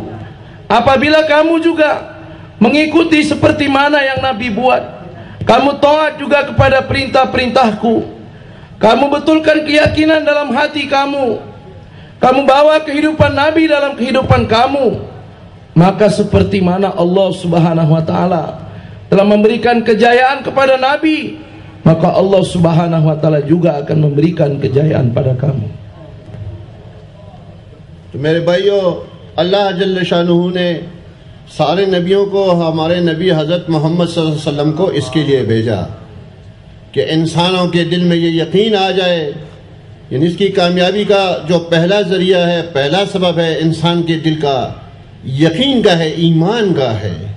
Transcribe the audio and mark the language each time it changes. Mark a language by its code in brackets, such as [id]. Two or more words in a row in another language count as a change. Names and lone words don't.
[ms] Apabila kamu juga mengikuti seperti mana yang Nabi buat, kamu taat juga kepada perintah-perintahku, kamu betulkan keyakinan dalam hati kamu, kamu bawa kehidupan Nabi dalam kehidupan kamu, maka seperti mana [ar] الله سبحانه وتعالى [ms] telah memberikan kejayaan kepada Nabi, maka [ar] الله سبحانه وتعالى [ms] juga akan memberikan kejayaan pada kamu. [ur] تو میرے بھائیو، اللہ [ar] جل شانہ [ur] نے سارے نبیوں کو، ہمارے نبی حضرت محمد [ar] صلی اللہ علیہ وسلم [ur] کو اس کے لیے بھیجا کہ انسانوں کے دل میں یہ یقین آ جائے، یعنی اس کی کامیابی کا جو پہلا ذریعہ ہے، پہلا سبب ہے انسان کے دل کا یقین کا ہے، ایمان کا ہے،